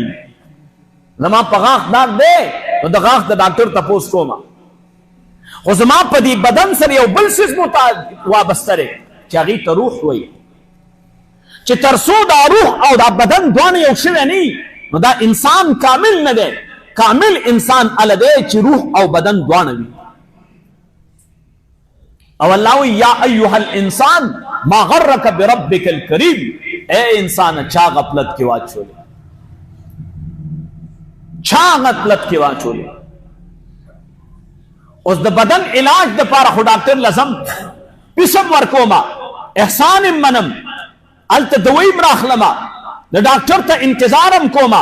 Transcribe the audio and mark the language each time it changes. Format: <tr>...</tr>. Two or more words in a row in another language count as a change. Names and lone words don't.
<ps>زما په غاښ درد دی نو د غاښ د ډاکټر تپوس کومه، خو زما په دې بدن سره یو بل څیز وابسته دی چې هغې ته روح وایي، چې تر څو دا روح او دا بدن دواړه یو شوی نه وي نو دا انسان کامل نه دی. کامل انسان هله دی چې روح او بدن دواړه وي. او الله وی</ps> <ar>یا ایها الانسان ما غرک بربک الکریم،</ar> <ps>اے انسان چا غفلت کې واچولې، چا غفلت کې واچولې. اوس د بدن علاج د پاره خو ډاکټر لازم پیسم ورکوما، احسان منم، الته دویم راخلما، د ډاکټر ته انتظارم کوما.</ps>